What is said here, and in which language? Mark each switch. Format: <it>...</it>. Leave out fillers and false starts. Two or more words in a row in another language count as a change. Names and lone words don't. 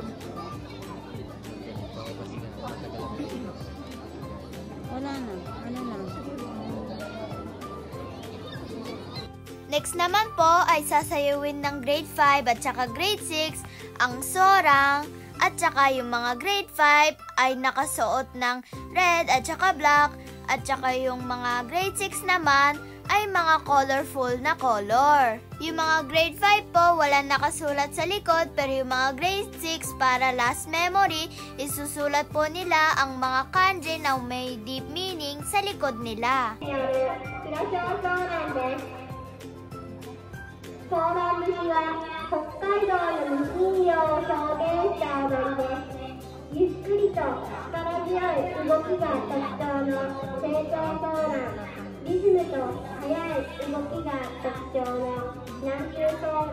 <tl>Next naman po ay sasayawin ng grade 5 at saka grade 6 ang sorang at saka yung mga grade 5 ay nakasuot ng red at saka black at saka yung mga grade 6 naman ay mga colorful na color. Yung mga grade 5 po wala nakasulat sa likod pero yung mga grade 6 para</tl> <en>last memory</en> <tl>isusulat po nila ang mga kanji na may</tl> <en>deep meaning</en> <tl>sa likod nila.</tl> <ja>ソーラン節は北海道の無人洋を表現した踊りです。ゆっくりと力強い動きが特徴の正統ソーラン、リズムと速い動きが特徴の南州ソーラン。</ja>